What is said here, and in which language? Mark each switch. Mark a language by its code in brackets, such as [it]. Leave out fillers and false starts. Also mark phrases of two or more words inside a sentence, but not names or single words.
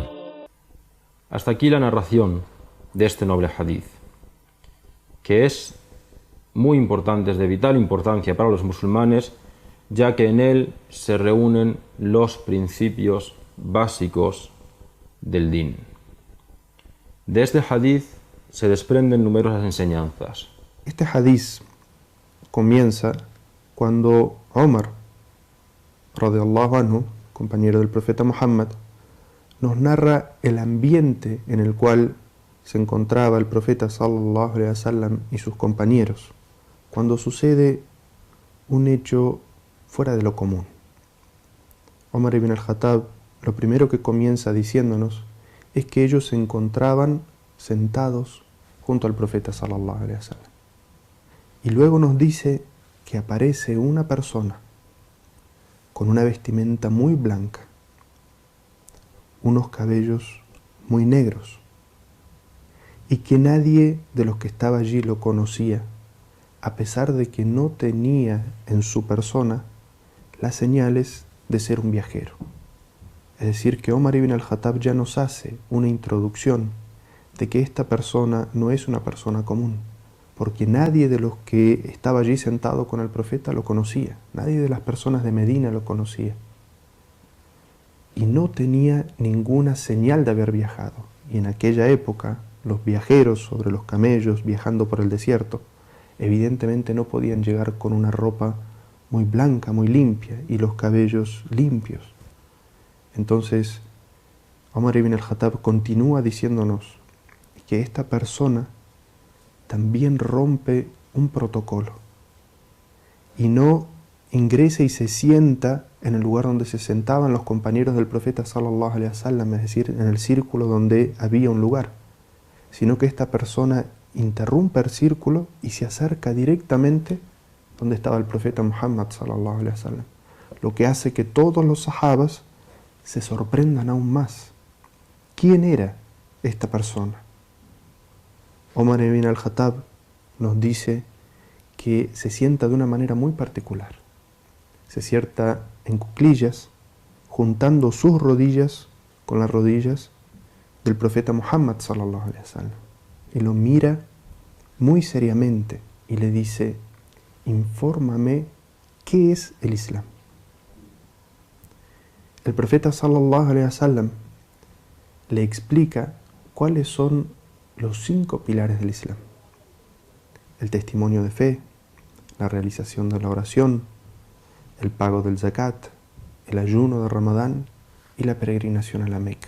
[es] Hasta aquí la narración de este noble hadith, que es muy importante, es de vital importancia para los musulmanes, ya que en él se reúnen los principios básicos del din. De este hadith se desprenden numerosas enseñanzas. Este hadith comienza cuando Omar, [ar] رضي الله عنه, [es] compañero del profeta Muhammad, nos narra el ambiente en el cual se encontraba el profeta [ar] صلى الله عليه وسلم [es] y sus compañeros cuando sucede un hecho fuera de lo común. Omar ibn al-Khattab lo primero que comienza diciéndonos es que ellos se encontraban sentados junto al profeta [ar] صلى الله عليه وسلم. [es] Y luego nos dice que aparece una persona con una vestimenta muy blanca, unos cabellos muy negros, y que nadie de los que estaba allí lo conocía, a pesar de que no tenía en su persona las señales de ser un viajero. Es decir, que Omar ibn al-Khattab ya nos hace una introducción de que esta persona no es una persona común, porque nadie de los que estaba allí sentado con el profeta lo conocía, nadie de las personas de Medina lo conocía, y no tenía ninguna señal de haber viajado. Y en aquella época, los viajeros sobre los camellos viajando por el desierto, evidentemente no podían llegar con una ropa muy blanca, muy limpia, y los cabellos limpios. Entonces, Omar ibn al-Khattab continúa diciéndonos que esta persona también rompe un protocolo y no ingresa y se sienta en el lugar donde se sentaban los compañeros del profeta [ar] صلى الله عليه وسلم, [es] es decir, en el círculo donde había un lugar, sino que esta persona interrumpe el círculo y se acerca directamente donde estaba el profeta Muhammad [ar] صلى الله عليه وسلم, [es] lo que hace que todos los sahabas se sorprendan aún más. ¿Quién era esta persona? Omar ibn al-Khattab nos dice que se sienta de una manera muy particular. Se sienta en cuclillas, juntando sus rodillas con las rodillas del profeta Muhammad [ar] صلى الله عليه وسلم, [es] y lo mira muy seriamente y le dice: infórmame qué es el Islam. El profeta [ar] صلى الله عليه وسلم [es] le explica cuáles son los 5 pilares del Islam: el testimonio de fe, la realización de la oración, el pago del zakat, el ayuno de Ramadán y la peregrinación a la Meca.